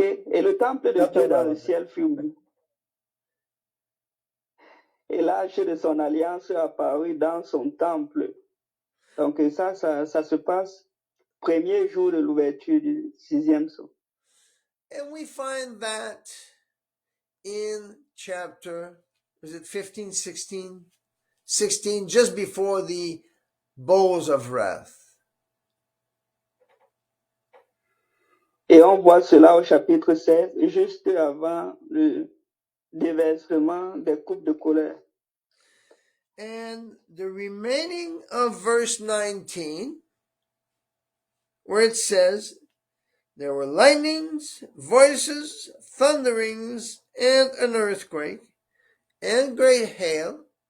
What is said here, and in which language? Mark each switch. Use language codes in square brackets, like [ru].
[fr] Et le temple de Dieu dans le ciel fut ouvert. Et l'arche de son alliance apparut dans son temple. Donc ça se passe premier jour de l'ouverture du 6e son. [en] And we find that in chapter, was it 15, 16? 16, just before the bowls of wrath. [fr] Et on voit cela au chapitre 16, juste avant le déversement des coupes de colère. [en] And the remaining of verse 19, where it says, there were lightnings, voices, thunderings, and an earthquake, and great hail.